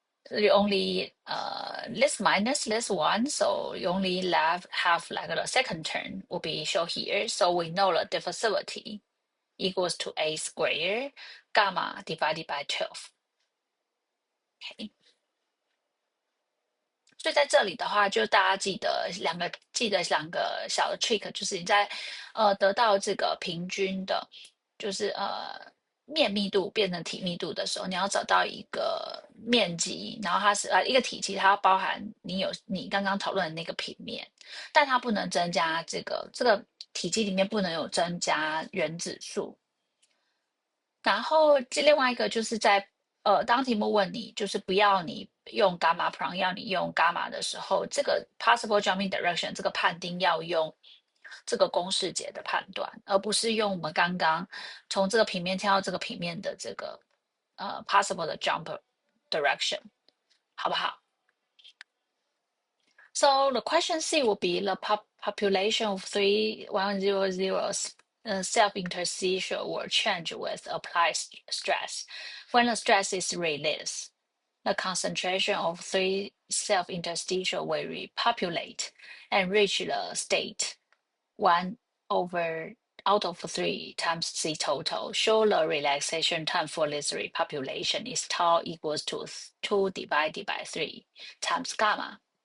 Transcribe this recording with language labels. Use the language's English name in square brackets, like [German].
[English] You only this minus this one, so you only have like the second term will be shown here. So we know the diffusivity equals to A squared gamma divided by 12. Okay. [Chinese] 所以在这里的话，就大家记得两个小的 trick，就是你在得到这个平均的，就是面密度变成体密度的时候，你要找到一个面积，然后它是一个体积，它要包含你刚刚讨论的那个平面，但它不能增加这个体积里面不能有增加原子数。然后另外一个就是在当题目问你就是不要你用 gamma prime， 要你用 gamma 的时候，这个 [English] possible jumping direction [Chinese] 这个判定要用这个公式解的判断，而不是用我们刚刚从这个平面跳到这个平面的这个possible 的 jump direction， 好不好？ [English] So the question C will be the population of 3100 self-interstitial will change with applied stress. When the stress is released, the concentration of 3 self-interstitial will repopulate and reach the state 1 over out of 3 times C total. Show the relaxation time for this repopulation is tau equals to 2 divided by 3 times gamma.